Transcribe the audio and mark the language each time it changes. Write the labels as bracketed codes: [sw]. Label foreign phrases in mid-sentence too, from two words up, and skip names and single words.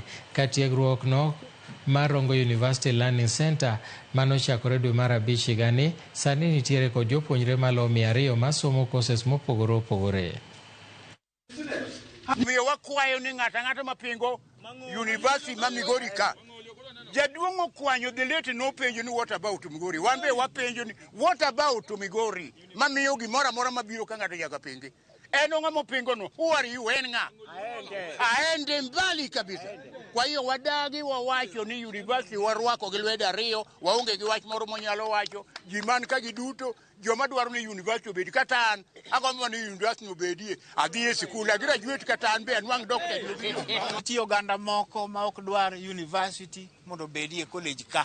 [luo] Kar tiegruokno mar Rongo University Learning Center manochakore dwe mar 5 higani sani nitiere kod jopuonjre malo 200 masomo courses mopogore opogore. Miyo wakwayo ni ng'ata mapingo University ma Migori ka. Jaduong' okwanyo the late no penjo ni [en] what about [luo] Migori. Wan be wapenjo ni [en] what about [luo] Migori. Mamiyo gimoro amora mabiro ka ng'ato nyaka penje. En ng'ama pingo no. [en] Who are you? [luo] En ng'a? [sw] Aende mbali kabisa. [luo] Kwa hiyo wadagi wawacho ni university warwako gi lwedo ariyo, waonge gi wach moro monyalo wacho, ji man ka giduto joma dwaro ni university obedi kata an agombo ni university obedie adhi e skul a graduate kata an be anwang' doctorate. Tiyo oganda moko ma ok dwar university mondo obedie college ka.